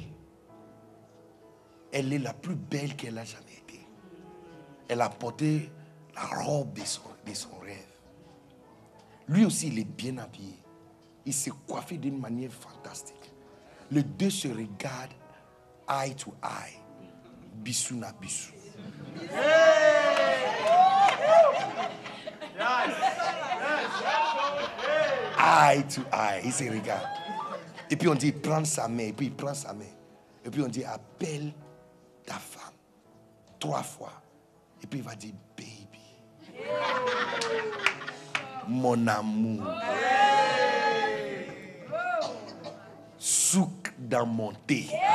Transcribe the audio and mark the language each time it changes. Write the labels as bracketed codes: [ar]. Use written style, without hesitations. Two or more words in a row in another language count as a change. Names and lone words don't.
[fr] Elle est la plus belle qu'elle a jamais été. Elle a porté la robe de son rêve. Lui aussi, il est bien habillé. Il s'est coiffé d'une manière fantastique. Les 2 se regardent [en] eye to eye. [fr] Bisou na bisou. [en] Eye to eye. [fr] Il se regarde. Et puis on dit, prends sa main. Et puis il prend sa main. Et puis on dit, appelle ta femme 3 fois. Et puis il va dire, baby. Mon amour. Souk dans mon thé.